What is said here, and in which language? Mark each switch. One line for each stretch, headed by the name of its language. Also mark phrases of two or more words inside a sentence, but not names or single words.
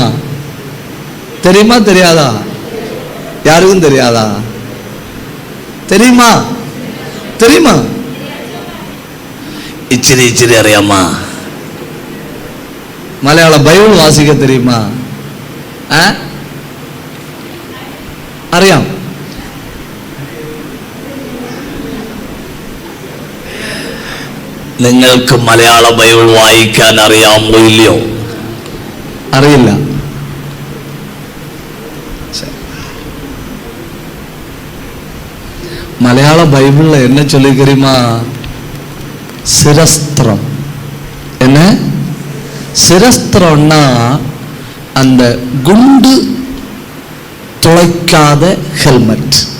Tamil: தெரியுமா தெரியாதா? யாருக்கும் தெரியாதா? தெரியுமா? தெரியுமா?
Malayalam: ഇച്ചിരി ഇച്ചിരി അറിയാമോ?
Tamil: மலையாள பைபிள் வாசிக்க தெரியுமா?
Malayalam: അറിയാം. നിങ്ങൾക്ക് മലയാള ബൈബിൾ വായിക്കാൻ അറിയാമോ ഇല്ലയോ? അറിയില്ല.
Tamil: மலையாள பைபிள்ல என்ன சொல்லி தெரியுமா? சிரஸ்திரம். என்ன சிரஸ்திரம்னா அந்த குண்டு துளைக்காத ஹெல்மெட்.